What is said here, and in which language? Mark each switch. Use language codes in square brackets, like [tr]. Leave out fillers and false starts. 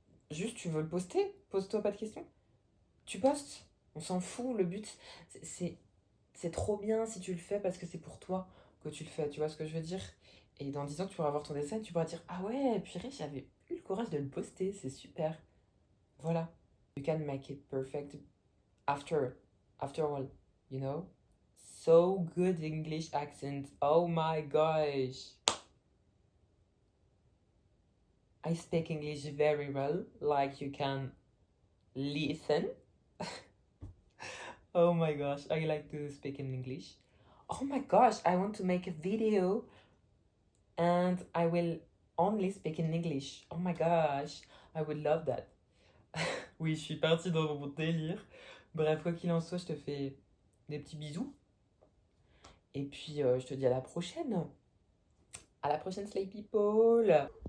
[fr] Juste, tu veux le poster? Pose-toi pas de questions. Tu postes. On s'en fout. Le but, c'est c'est- c'est trop bien si tu le fais parce que c'est pour toi que tu le fais. Tu vois ce que je veux dire? Et dans 10 ans, tu pourras voir ton dessin et tu pourras dire, ah ouais, purée, j'avais eu le courage de le poster. C'est super. Voilà. [en] You can make it perfect after all, you know? So good English accent. Oh my gosh. I speak English very well, like you can listen. Oh my gosh, I like to speak in English. Oh my gosh, I want to make a video and I will only speak in English. Oh my gosh, I would love that. [fr] Oui, je suis partie dans mon délire. Bref, quoi qu'il en soit, je te fais des petits bisous. Et puis, je te dis à la prochaine. À la prochaine, Slay People!